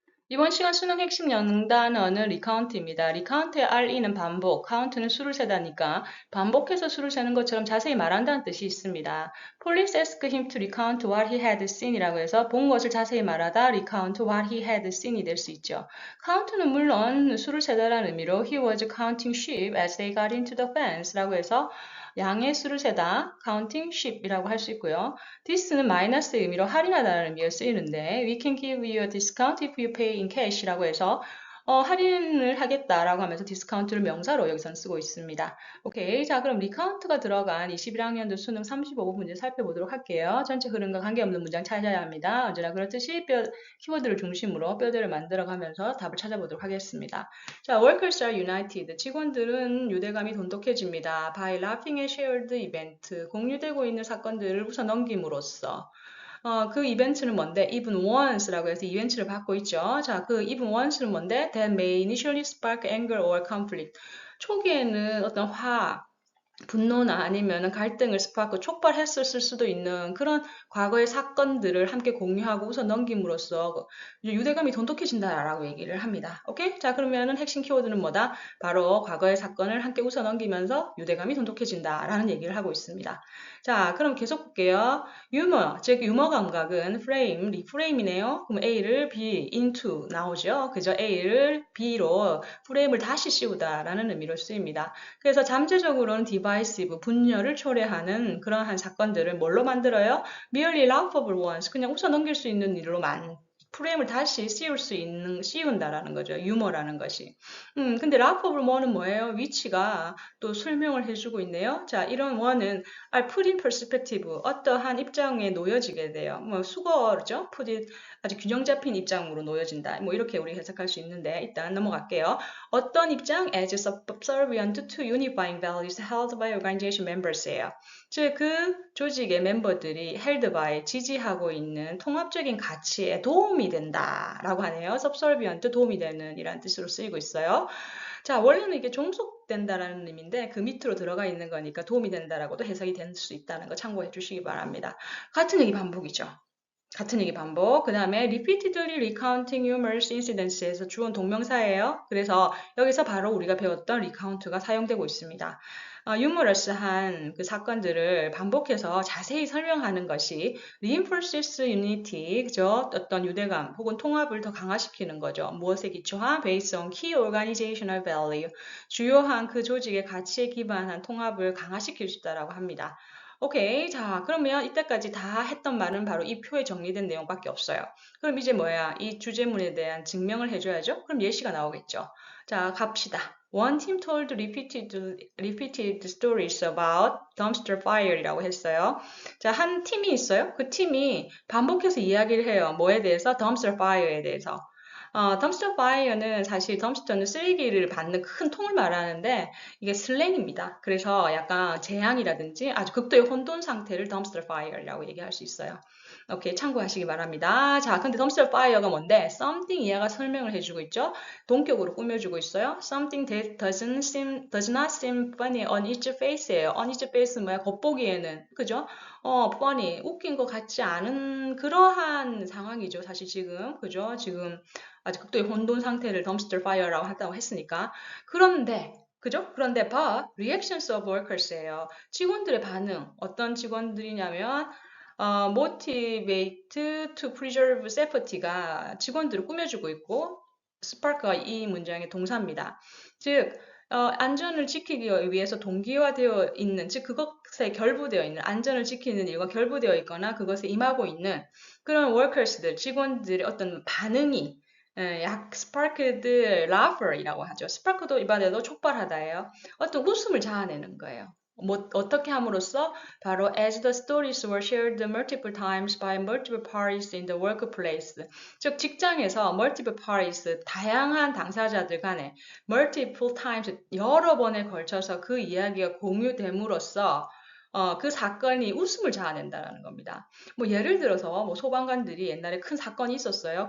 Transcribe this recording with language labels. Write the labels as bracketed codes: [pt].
[ko] 이번 시간 수능 핵심 영단어는 리카운트입니다. 리카운트의 RE는 반복, 카운트는 수를 세다니까 반복해서 수를 세는 것처럼 자세히 말한다는 뜻이 있습니다. [en] Police asked him to recount what he had seen이라고 해서 [ko] 본 것을 자세히 말하다 [en] recount what he had seen이 될 수 있죠. [ko] 카운트는 물론 수를 세다라는 의미로 [en] he was counting sheep as they got into the fence [ko] 라고 해서 양의 수를 세다, counting sheep이라고 할 수 있고요. this는 마이너스의 의미로 할인하다는 의미로 쓰이는데 [en] we can give you a discount if you pay in cash [ko] 라고 해서 할인을 하겠다라고 하면서 디스카운트를 명사로 여기선 쓰고 있습니다. 오케이. 자, 그럼 리카운트가 들어간 21학년도 수능 35분 문제 살펴보도록 할게요. 전체 흐름과 관계없는 문장 찾아야 합니다. 언제나 그렇듯이 키워드를 중심으로 뼈대를 만들어가면서 답을 찾아보도록 하겠습니다. [en] 자, workers are united. [ko] 직원들은 유대감이 돈독해집니다. [en] by laughing at shared event. [ko] 공유되고 있는 사건들을 웃어 넘김으로써. 그 이벤트는 뭔데? even once라고 해서 이벤트를 받고 있죠. 자, 그 even once는 뭔데? [en] That may initially spark anger or conflict. [ko] 초기에는 어떤 분노나 아니면 갈등을 스파크 촉발했을 수도 있는 그런 과거의 사건들을 함께 공유하고 웃어 넘김으로써 유대감이 돈독해진다라고 얘기를 합니다. 오케이? 자, 그러면은 핵심 키워드는 뭐다? 바로 과거의 사건을 함께 웃어 넘기면서 유대감이 돈독해진다라는 얘기를 하고 있습니다. 자, 그럼 계속 볼게요. 유머, 즉 유머 감각은 프레임, 리프레임이네요. 그럼 A를 B, into 나오죠. 그죠? A를 B로 프레임을 다시 씌우다라는 의미로 쓰입니다. 그래서 잠재적으로는 divisive, 분열을 초래하는 그러한 사건들을 뭘로 만들어요? [en] merely laughable ones, [ko] 그냥 웃어 넘길 수 있는 일로만 프레임을 다시 씌운다라는 거죠. 유머라는 것이. 근데 laughable one은 뭐예요? 위치가 또 설명을 해주고 있네요. 자, 이런 one은 [en] are put in perspective, [ko] 어떠한 입장에 놓여지게 돼요. 뭐 수거죠? put it, 아주 균형 잡힌 입장으로 놓여진다. 뭐 이렇게 우리 해석할 수 있는데 일단 넘어갈게요. 어떤 입장? [en] as subservient to unifying values held by organization members예요. [ko] 즉, 그 조직의 멤버들이 held by, 지지하고 있는 통합적인 가치에 도움이 된다라고 하네요. subservient, 도움이 되는 이란 뜻으로 쓰이고 있어요. 자, 원래는 이게 종속된다라는 의미인데 그 밑으로 들어가 있는 거니까 도움이 된다라고도 해석이 될 수 있다는 거 참고해 주시기 바랍니다. 같은 얘기 반복이죠. 같은 얘기 반복. 그 다음에 [en] repeatedly recounting humorous incidents [ko] 에서 주어 동명사예요. 그래서 여기서 바로 우리가 배웠던 recount가 사용되고 있습니다. 유머러스한 그 사건들을 반복해서 자세히 설명하는 것이 [en] reinforces unity, [ko] 그죠? 어떤 유대감 혹은 통합을 더 강화시키는 거죠. 무엇에 기초한? [en] based on key organizational value, [ko] 주요한 그 조직의 가치에 기반한 통합을 강화시킬 수 있다라고 합니다. 오케이. 자, 그러면 이때까지 다 했던 말은 바로 이 표에 정리된 내용밖에 없어요. 그럼 이제 뭐야? 이 주제문에 대한 증명을 해줘야죠? 그럼 예시가 나오겠죠. 자, 갑시다. [en] One team told repeated stories about dumpster fire이라고 했어요. [ko] 자, 한 팀이 있어요. 그 팀이 반복해서 이야기를 해요. 뭐에 대해서? dumpster fire에 대해서. 덤스터 파이어는 사실 덤스터는 쓰레기를 받는 큰 통을 말하는데 이게 슬랭입니다. 그래서 약간 재앙이라든지 아주 극도의 혼돈 상태를 덤스터 파이어라고 얘기할 수 있어요. 오케이, 참고하시기 바랍니다. 자, 근데 덤스터 파이어가 뭔데? something 이하가 설명을 해주고 있죠. 동격으로 꾸며주고 있어요. [en] something that does not seem funny on its face예요. on its face는 뭐야? [ko] 겉보기에는 그죠? funny 웃긴 것 같지 않은 그러한 상황이죠. 사실 지금 그죠? 지금 아주 극도의 혼돈 상태를 dumpster fire라고 한다고 했으니까. 그런데, 그죠? 그런데 [en] but reactions of workers예요. [ko] 직원들의 반응. 어떤 직원들이냐면 motivate to preserve safety가 직원들을 꾸며주고 있고 spark가 이 문장의 동사입니다. 즉 안전을 지키기 위해서 동기화되어 있는, 즉 그것에 결부되어 있는, 안전을 지키는 일과 결부되어 있거나 그것에 임하고 있는 그런 workers들, 직원들의 어떤 반응이 약 [en] sparked laugher [ko] 이라고 하죠. spark도 이번에도 촉발하다예요. 어떤 웃음을 자아내는 거예요. 뭐 어떻게 함으로써? [en] 바로 as the stories were shared multiple times by multiple parties in the workplace. [ko] 즉 직장에서 multiple parties, 다양한 당사자들 간에 multiple times, 여러 번에 걸쳐서 그 이야기가 공유됨으로써 그 사건이 웃음을 자아낸다는 겁니다. 뭐 예를 들어서 뭐 소방관들이 옛날에 큰 사건이 있었어요.